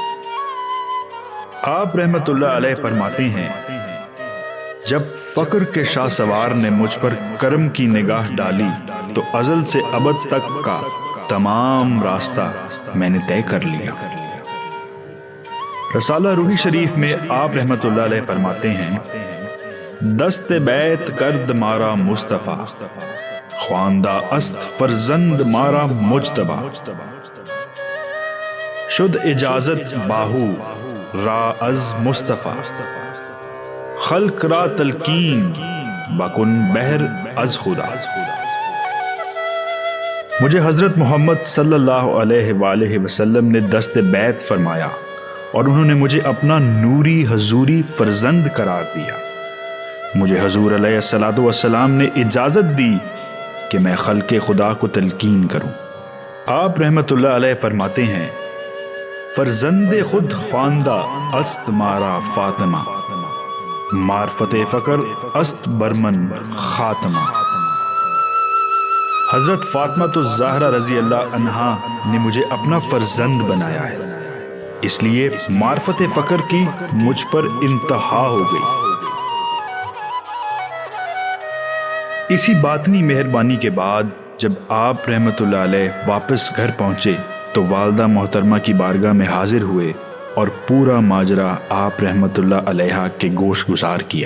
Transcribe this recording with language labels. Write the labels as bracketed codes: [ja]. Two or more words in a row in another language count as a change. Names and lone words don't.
[ur] آپ [ar] رحمت اللہ علیہ [ur] فرماتے ہیں جب فقر کے شاہ سوار نے مجھ پر کرم کی نگاہ ڈالی تو ازل سے ابد تک کا تمام راستہ میں نے طے کر لیا۔ رسالہ روحی شریف میں آپ [ar] رحمت اللہ علیہ [ur] فرماتے ہیں [fa] دست بیت کرد مارا مصطفیٰ خواندہ است فرزند مارا مجتبی، شد اجازت باہو را از مصطفیٰ خلق را تلقین بکن بہر از خدا۔ [ur] مجھے حضرت محمد [ar] صلی اللہ علیہ وآلہ وسلم [ur] نے دست بیت فرمایا اور انہوں نے مجھے اپنا نوری حضوری فرزند قرار دیا۔ مجھے حضور [ar] علیہ الصلوۃ والسلام [ur] نے اجازت دی کہ میں خلق خدا کو تلقین کروں۔ آپ [ar] رحمت اللہ علیہ [ur] فرماتے ہیں [fa] فرزند خود خواندہ است مارا فاطمہ معرفت فقر است برمن خاتمہ۔ [ur] حضرت فاطمہ الزہرا [ar] رضی اللہ عنہا [ur] نے مجھے اپنا فرزند بنایا ہے، اس لیے معرفت فقر کی مجھ پر انتہا ہو گئی۔ اسی باطنی مہربانی کے بعد جب آپ [ar] رحمت اللہ علیہ [ur] واپس گھر پہنچے تو والدہ محترمہ کی بارگاہ میں حاضر ہوئے اور پورا ماجرا آپ رحمت اللہ علیہ کے گوش گزار کیا۔